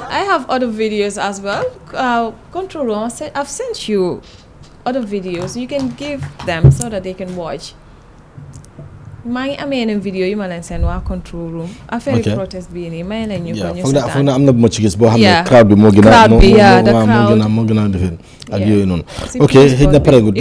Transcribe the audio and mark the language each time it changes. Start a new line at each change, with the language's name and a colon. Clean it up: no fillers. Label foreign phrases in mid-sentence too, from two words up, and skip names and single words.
English: have other videos as well. Control room, I've sent you other videos. You can give them so that they can watch. My video
Wolof: you ma len sen wa
English: control room
Wolof: affaire protest bi ni may len ñu ko ñu foog na am na bu ma ci gis boo xam ne crowd bi moo gën a defee ak yooyu noonu ok xëy na pare gu